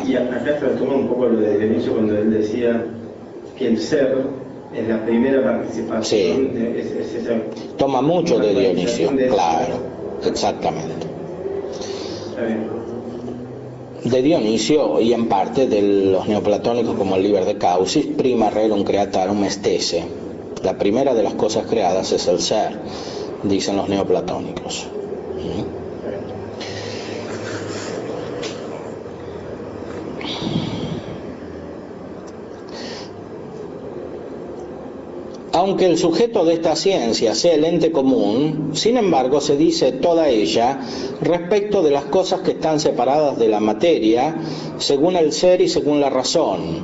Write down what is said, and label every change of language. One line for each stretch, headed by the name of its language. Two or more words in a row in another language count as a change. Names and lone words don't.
Spanish: Y acá se retoma un poco lo de Dionisio cuando él decía que el ser es la primera participación. Sí. Es esa, toma mucho de Dionisio, de claro, exactamente. Está bien. De Dionisio y en parte de los neoplatónicos como el Liber de Causis,
Latin: prima rerum creatarum est esse.
Spanish: La primera de las cosas creadas es el ser. dicen los neoplatónicos. Aunque el sujeto de esta ciencia sea el ente común, sin embargo se dice toda ella respecto de las cosas que están separadas de la materia, según el ser y según la razón.